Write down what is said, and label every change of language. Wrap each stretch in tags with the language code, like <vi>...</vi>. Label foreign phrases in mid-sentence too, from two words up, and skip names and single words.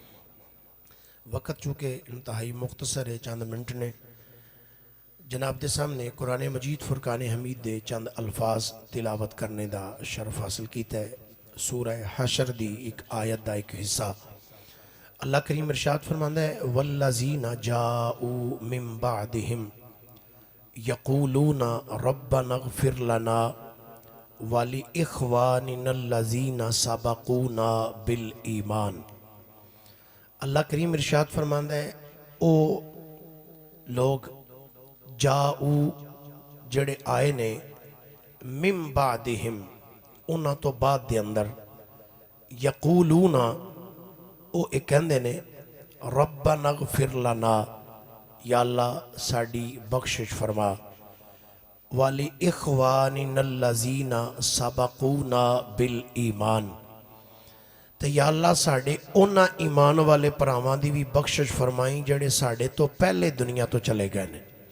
<ur>وقت چونکہ انتہائی مختصر ہے، چند منٹ نے جناب کے سامنے قرآن مجید فرقان حمید دے چند الفاظ تلاوت کرنے کا شرف حاصل کیا ہے.</ur> <pa>سورہ حشر دی ایک آیت کا ایک حصہ اللہ کریم ارشاد فرماندا ہے,</pa> <ar>والذين جاءوا من بعدهم يقولون ربنا اغفر لنا ولإخواننا الذين سبقونا بالإيمان.</ar> <pa>اللہ کریم ارشاد فرماندا ہے، او لوگ جاءو جیہڑے آئے نے</pa> <ar>من بعدهم</ar> <pa>اوہناں توں بعد دے اندر یقولون وہ ایک کہندے نے</pa> <ar>ربنا اغفر لنا,</ar> <pa>یا اللہ ساڈی بخشش فرما,</pa> <ar>ولإخواننا الذين سبقونا بالإيمان,</ar> <pa>تو یا اللہ ساڈے اوہناں ایمان والے بھراواں دی وی بخشش فرمائی جیہڑے ساڈے توں پہلے دنیا توں چلے گئے نے.</pa>